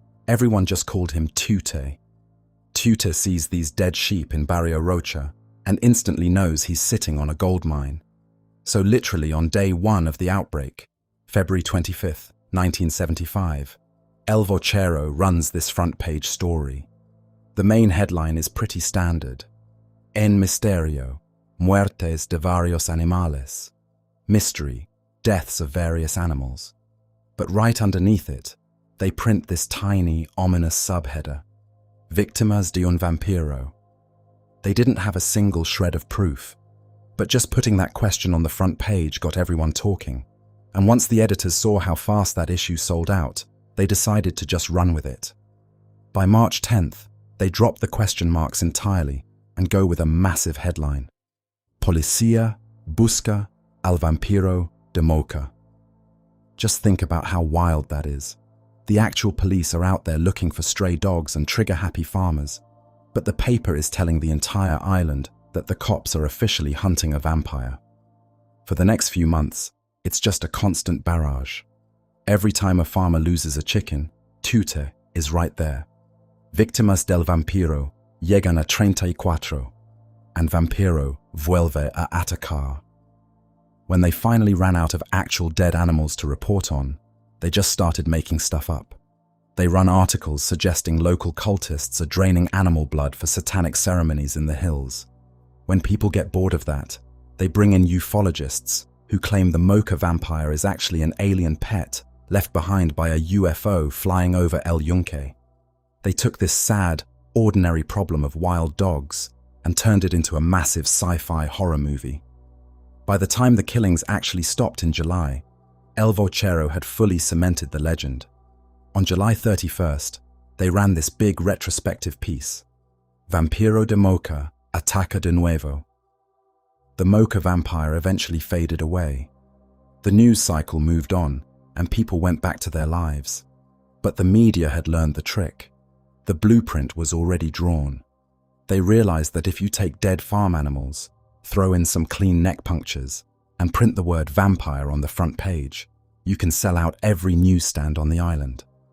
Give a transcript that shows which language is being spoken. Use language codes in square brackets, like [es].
[en] Everyone just called him Tute. Tute sees these dead sheep in Barrio Rocha and instantly knows he's sitting on a gold mine. So literally on day one of the outbreak, February 25th, 1975, El Vocero runs this front page story. The main headline is pretty standard. [es] En misterio, muertes de varios animales. [en] Mystery, deaths of various animals. But right underneath it, they print this tiny, ominous subheader. [es] Víctimas de un vampiro. [en] They didn't have a single shred of proof, but just putting that question on the front page got everyone talking. And once the editors saw how fast that issue sold out, they decided to just run with it. By March 10th, they dropped the question marks entirely and go with a massive headline. [es] Policía busca al vampiro de Moca. [en] Just think about how wild that is. The actual police are out there looking for stray dogs and trigger-happy farmers, but the paper is telling the entire island that the cops are officially hunting a vampire. For the next few months, it's just a constant barrage. Every time a farmer loses a chicken, Tute is right there. [es] Víctimas del vampiro llegan a 34, and vampiro vuelve a atacar. [en] When they finally ran out of actual dead animals to report on, they just started making stuff up. They run articles suggesting local cultists are draining animal blood for satanic ceremonies in the hills. When people get bored of that, they bring in ufologists who claim the Moca vampire is actually an alien pet left behind by a UFO flying over El Yunque. They took this sad, ordinary problem of wild dogs and turned it into a massive sci-fi horror movie. By the time the killings actually stopped in July, El Vocero had fully cemented the legend. On July 31st, they ran this big retrospective piece. [es] Vampiro de Moca ataca de nuevo. [en] The Moca vampire eventually faded away. The news cycle moved on, and people went back to their lives. But the media had learned the trick. The blueprint was already drawn. They realized that if you take dead farm animals, throw in some clean neck punctures, and print the word vampire on the front page, you can sell out every newsstand on the island.